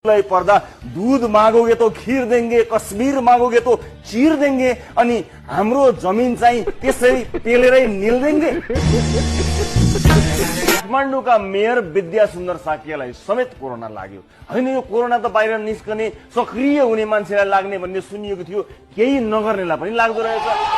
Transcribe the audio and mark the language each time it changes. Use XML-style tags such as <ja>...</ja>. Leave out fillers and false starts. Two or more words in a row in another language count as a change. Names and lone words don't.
<hi>पर्दा दूध मागोगे तो खीर देंगे, कश्मीर मागोगे तो चीर देंगे,</hi> <ne>अनि हाम्रो जमिन चाहिँ त्यसरी पेलेरै निल देंगे। काठमाडौँका मेयर विद्या सुन्दर साकियालाई समेत कोरोना लाग्यो। हैन, यो कोरोना त बाहिर निस्कने सक्रिय हुने मान्छेलाई लाग्ने भन्ने सुनिएको थियो, केही नगर्नेलाई पनि लाग्दो रहेछ।</ne>